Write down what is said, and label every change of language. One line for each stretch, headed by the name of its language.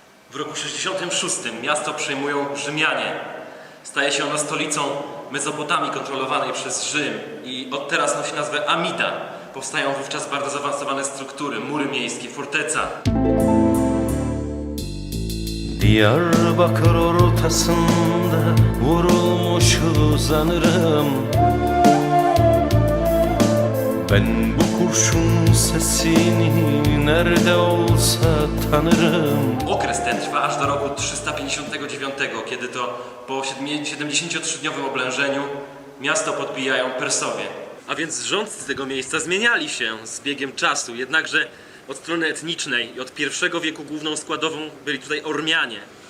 Polish: W roku 66 miasto przejmują Rzymianie. Staje się ono stolicą Mezopotamii kontrolowanej przez Rzym i od teraz nosi nazwę Amida. Powstają wówczas bardzo zaawansowane struktury, mury miejskie, forteca.
Turkish: Diyarbakır ortasında vurulmuş uzanırım. Ben bu kurşun sesini nerede olsa tanırım.
Polish: Okres ten trwa aż do roku 359, kiedy to po 73-dniowym oblężeniu miasto podbijają Persowie. A więc rządcy tego miejsca zmieniali się z biegiem czasu, jednakże od strony etnicznej i od I wieku główną składową byli tutaj Ormianie.